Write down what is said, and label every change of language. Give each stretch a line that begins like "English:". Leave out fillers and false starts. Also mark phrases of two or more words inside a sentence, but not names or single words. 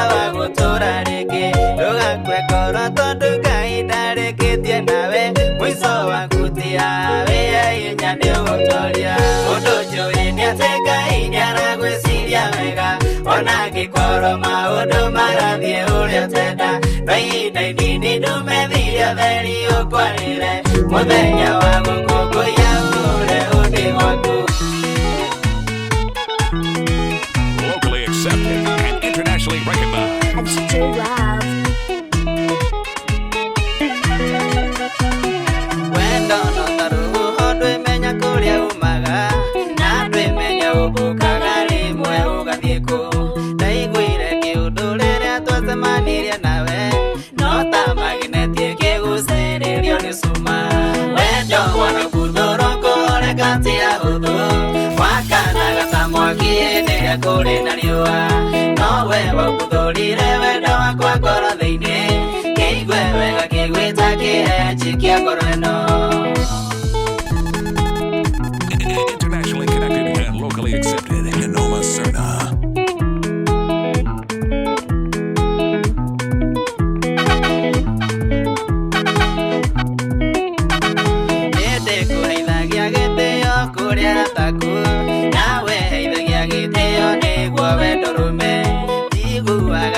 Kikuyu: wa gũtũra rĩngĩ ndũgakue ngoro tondũ Ngai ndarĩkĩtie nawe mũico waku ti hawe hinya nĩ ũgũtoria ũndũ njũĩ nĩ atĩ Ngai nĩaragwĩciria wega ona angĩkorwo maũndũ marathiĩ ũrĩa twenda no ihinda inini ndumethiria theri ũkwarĩre mũthenya wa gũkũngũiya ure undi waku.
English: Locally accepted and internationally recognized.
Kikuyu: Wendo no taruhu ndwĩmenya kũrĩa umaga na ndwĩmenya ũmbũkaga rĩmwe ũgathiĩ kũ ndaiguire kĩũndũ rĩrĩa twacemanirie nawe no ta magineti ĩkĩgucĩrĩrio nĩ cuma wendo wanakuthũrwo kũreka ti ahũthũ wakanaga ta mwaki hĩndĩ ĩrĩa kũrĩ na riũa no we wakuthũrire wendo wakwa ngoro thĩinĩ kĩigue wega kĩgwĩta kĩhenji kĩa ngoro ĩno.
English: Internationally connected and locally accepted. Noma Serna.
Kikuyu: Nĩndĩkũheithagia gĩtĩo kũrĩa taku nawe heithagia gĩtĩo nĩguo wendo rũme njiguaga